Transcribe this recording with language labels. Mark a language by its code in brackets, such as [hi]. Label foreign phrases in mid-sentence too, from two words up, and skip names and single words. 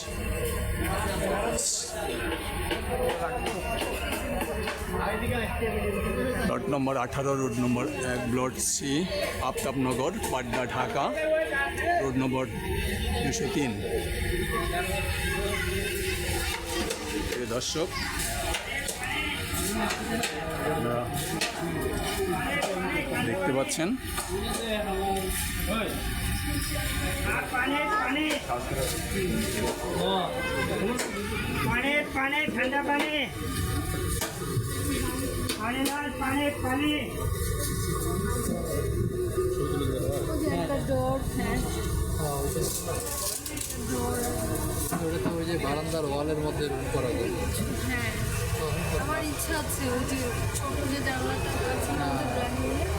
[bn] প্লট নম্বর 18, রোড নম্বর 1, ব্লক সি, আফতাবনগর, পাটনা, ঢাকা, রোড নম্বর 203। প্রিয় দর্শক, আপনারা দেখতে পাচ্ছেন [hi] पानी ठंडा पानी पानी लाल पानी पानी [bn] ওই যে বারান্দার ওয়ালের মধ্যে রুম করা যায়। হ্যাঁ আমার ইচ্ছা আছে ওই যে ছোট যে জানলাটা আছে না ওদের ব্র্যান্ড